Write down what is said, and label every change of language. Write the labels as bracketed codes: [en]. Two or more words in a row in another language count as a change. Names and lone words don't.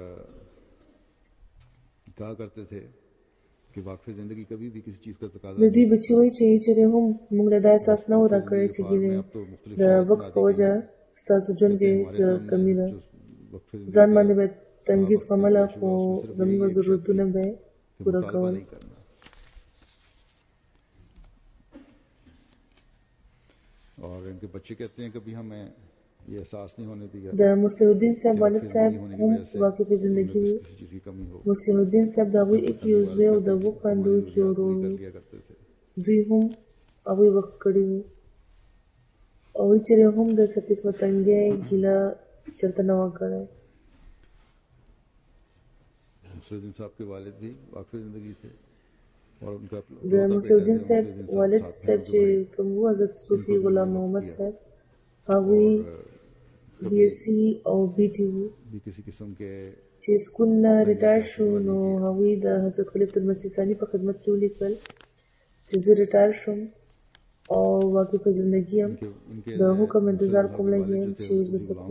[ps] د دوی بچي وایي چې چېرې هم موږ له دا احساس نه و راکړی چې د وقف په وجه ستاسو ژوند کې څه کمي ده. ځان باندې به تنګي زغمله خو زموږ ضرورتونه به [ur] پورا کور. اور انکے بچے کہتے ہیں کبھی ہمیں یہ احساس نہیں ہونے دیا. [ps] د مسلم الدین صاحب والد صاحب هم واقفي زندگی وو. مسلم الدین صاحب د هغوی ایک یو زوی او د اوو خویندو ایک یو ورور وو. دوی هم هغوی وقف کړي وو. هغوی چېرې هم د څه قسمه تنګۍ ګیله چېرته نه وه کړی. [ur] مسلم صاحب کے والد بھی واقعی زندگی تھے اور انکا [ps] د مسلم الدین صاحب والد صاحب چې کوم وو حضرت صوفي غلام محمد صاحب هغوی BSc او BT وو. چې سکول نه ریټایر شو نو هغوی د حضرت خلیفة المسیح ثاني په خدمت کې ولیکل چې زه ریټایر شم او واقعي په زندګي یم د حکم انتظار کوم لګی یم چې اوس به څه کوم.